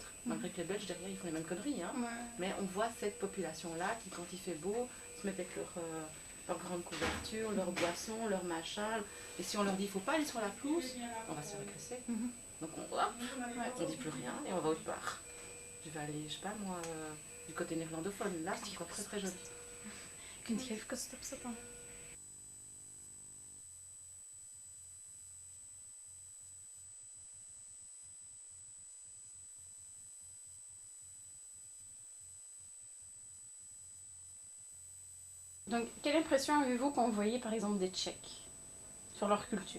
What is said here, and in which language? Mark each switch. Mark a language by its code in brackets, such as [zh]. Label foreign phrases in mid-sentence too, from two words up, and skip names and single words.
[fr] Malgré que les Belges derrière ils font les mêmes conneries, hein. Mais on voit cette population-là qui, quand il fait beau, se met avec leur grande couverture, leur boisson, leur machin. Et si on leur dit il ne faut pas aller sur la pelouse, on va se faire agresser. Donc on dit plus rien et on va autre part. Je vais aller, je sais pas moi, du côté néerlandophone. Là, c'est encore très très joli. [nl] Kunt je even stopzetten? [fr] Donc, quelle impression avez-vous quand vous voyez par exemple des Tchèques sur leur culture?